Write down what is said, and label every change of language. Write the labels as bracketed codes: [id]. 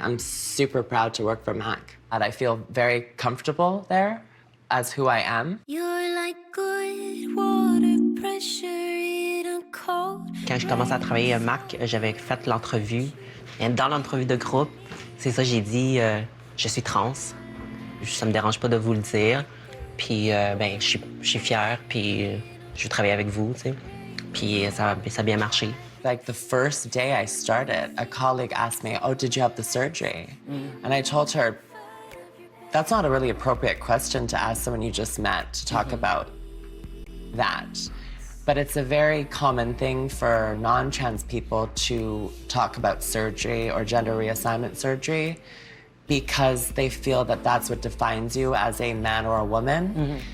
[en] I'm super proud to work for Mac. And I feel very comfortable there as who I am. You're like good water pressure in a cold. [fr] Quand je commençais à travailler à Mac, j'avais fait l'entrevue. Et dans l'entrevue de groupe, c'est ça, j'ai dit je suis trans. Ça me dérange pas de vous le dire. Puis ben, je suis fière, puis je veux travailler avec vous, tu sais. Puis ça a bien marché. [en] Like the first day I started, a colleague asked me, "Oh, did you have the surgery?" And I told her, "That's not a really appropriate question to ask someone you just met to talk about that." But it's a very common thing for non-trans people to talk about surgery or gender reassignment surgery because they feel that that's what defines you as a man or a woman.